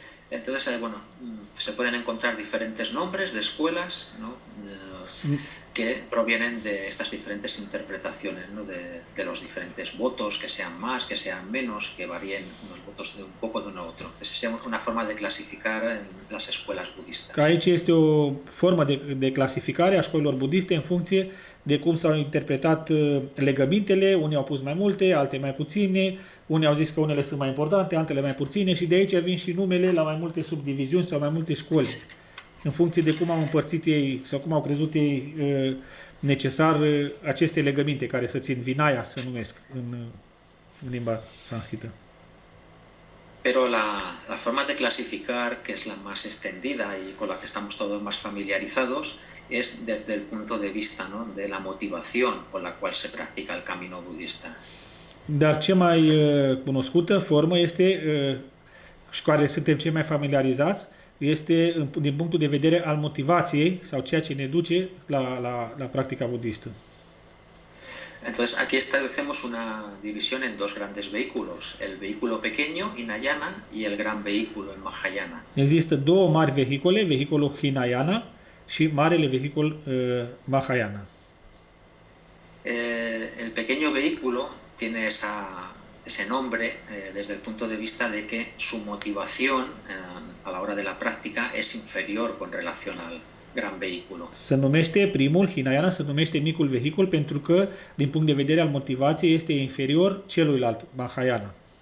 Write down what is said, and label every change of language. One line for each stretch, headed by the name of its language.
Spanish: Entonces, bueno, se pueden encontrar diferentes nombres de escuelas, ¿no?, que provienen de estas diferentes interpretaciones, ¿no?, de los diferentes votos, que sean más, que sean menos, que varíen unos votos de un poco de uno a otro. Entonces, es una forma de clasificar las escuelas budistas.
Romanian: Că aici este o formă de clasificare a școlilor budiste în funcție de cum s-au interpretat legămintele, unii au pus mai multe, alte mai puține, unii au zis că unele sunt mai importante, altele mai puține și de aici vin și numele la mai multe subdiviziuni sau mai multe școli, în funcție de cum au împărțit ei sau cum au crezut ei necesar aceste legăminte care să țin Vinaya, să numesc în limba sanscrită.
Spanish: Pero la forma de clasificar, que es la más extendida y con la que estamos todos más familiarizados, es desde el punto de vista, ¿no?, de la motivación con la cual se practica el camino budista.
Romanian: Dar cea mai cunoscută formă este, și cu care suntem cei mai familiarizați, este din punctul de vedere al motivației sau ceea ce ne duce la practica budistă.
Spanish: Entonces aquí establecemos una división en dos grandes vehículos, el vehículo pequeño, Hinayana, y el gran vehículo, el Mahayana.
Romanian: Există două mari vehicule, vehiculul Hinayana și marele vehicul Mahayana.
Spanish: El pequeño vehículo tiene ese nombre desde el punto de vista de que su motivación a la hora de la práctica es inferior con relación al gran vehículo.
Romanian: Se numește primul, Hinayana, se numește micul vehicul pentru că, din punct de vedere al motivației, este inferior celuilalt, Mahayana.